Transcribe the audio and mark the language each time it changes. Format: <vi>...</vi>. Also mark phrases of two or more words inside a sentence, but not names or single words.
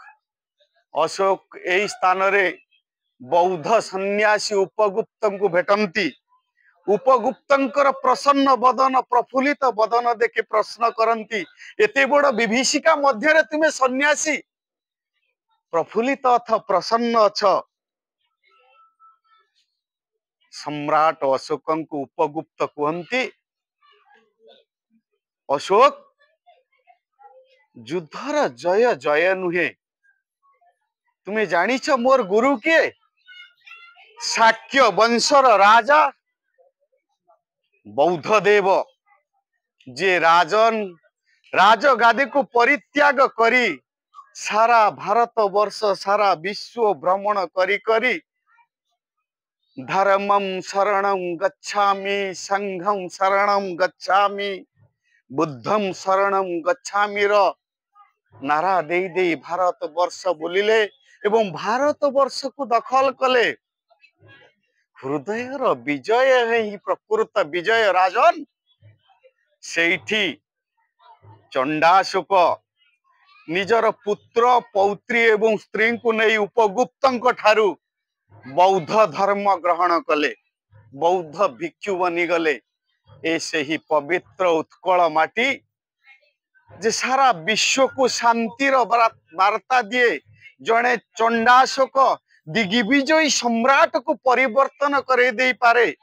<or>ଅଶୋକ ଏହି ସ୍ଥାନ ରେ ବୌଦ୍ଧ ସନ୍ୟାସୀ ଉପଗୁପ୍ତଙ୍କୁ ଭେଟନ୍ତି ଉପଗୁପ୍ତଙ୍କର ପ୍ରସନ୍ନ ବଦନ ପ୍ରଫୁଲ୍ଲିତ ବଦନ ଦେଖି ପ୍ରଶ୍ନ କରନ୍ତି ଏତେ ବଡ଼ ବିଭୀଷିକା ମଧ୍ୟ ରେ ତୁମେ ସନ୍ୟାସୀ ପ୍ରଫୁଲ୍ଲିତ ଅଥ ପ୍ରସନ୍ନ ଅଛ। ସମ୍ରାଟ ଅଶୋକଙ୍କୁ ଉପଗୁପ୍ତ କହନ୍ତି ଅଶୋକ ଯୁଦ୍ଧର ଜୟ ଜୟ ନୁହେଁ ତୁମେ ଜାଣିଛ ମୋର ଗୁରୁ କେ ଶାକ୍ୟ ବଂଶର ରାଜା ବୌଦ୍ଧ ଦେବ ଯେ ରାଜନ ରାଜଗାଦୀ କୁ ପରିତ୍ୟାଗ କରି ସାରା ଭାରତ ବର୍ଷ ସାରା ବିଶ୍ୱ ଭ୍ରମଣ କରି କରି</or> <pi>धर्मं शरणं गच्छामि संघं शरणं गच्छामि बुद्धं शरणं गच्छामि</pi> <or>ର ନାରା ଦେ ଦେ ଭାରତ ବର୍ଷ ବୁଲିଲେ ଏବଂ ଭାରତ ବର୍ଷ କୁ ଦଖଲ କଲେ ହୃଦୟର ବିଜୟ ହେ ହିଁ ପ୍ରକୃତ ବିଜୟ ରାଜନ ସେଠି ଚଣ୍ଡାଶୋକ ନିଜର ପୁତ୍ର ପୌତ୍ରୀ ଏବଂ ସ୍ତ୍ରୀ କୁ ନହିଁ ଉପଗୁପ୍ତ ଠାରୁ ବୌଦ୍ଧ ଧର୍ମ ଗ୍ରହଣ କଲେ ବୌଦ୍ଧ ଭିକ୍ଷୁ ବନିଗଲେ ଏ ସେ ହିଁ ପବିତ୍ର ଉତ୍କଳ ମାଟି ଯେ ସାରା ବିଶ୍ୱ କୁ ଶାନ୍ତିର ବାର୍ତ୍ତା ଦିଏ ଯଡ଼େ ଚଣ୍ଡାଶୋକ ଦିଗ୍ବିଜୟୀ ସମ୍ରାଟ କୁ ପରିବର୍ତ୍ତନ କରେ ଦେ ପାରେ</or>